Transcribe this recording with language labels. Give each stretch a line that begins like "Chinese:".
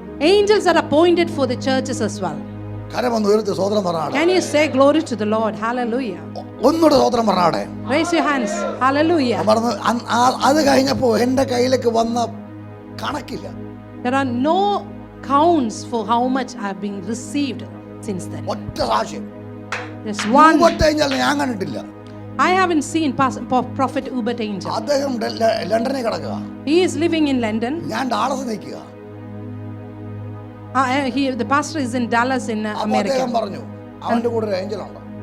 English: Angels are appointed for the churches as well.
Malayalam: കരമൊന്ന് ഉയർത്തി സ്തോത്രം പറഞ്ഞാടെ.
English: Can you say glory to the Lord? Hallelujah.
Malayalam: ഒന്നുകൂടെ സ്തോത്രം പറഞ്ഞാടെ.
English: Raise your hands. Hallelujah.
Malayalam: പറഞ്ഞു അത് കഴിഞ്ഞപ്പോ എന്റെ കയ്യിലേക്ക് വന്ന കണക്കില്ല.
English: There are no counts for how much I have been received since then.
Malayalam: ഒറ്റ സാക്ഷ്യം.
English: There's one.
Malayalam: ഊബത്തേഞ്ചൽ ഞാൻ കണ്ടിട്ടില്ല.
English: I haven't seen Prophet Hubert Angel.
Malayalam: അദ്ദേഹം ലണ്ടനിൽ കിടക്കുക.
English: He is living in London.
Malayalam: ഞാൻ ഡാളസ് നിൽക്കുക.
English: The pastor is in Dallas in
Malayalam: അപ്പൊ
English: America.
Malayalam: അദ്ദേഹം പറഞ്ഞു അവന്റെ കൂടെ ഒരു ഏഞ്ചൽ ഉണ്ട്.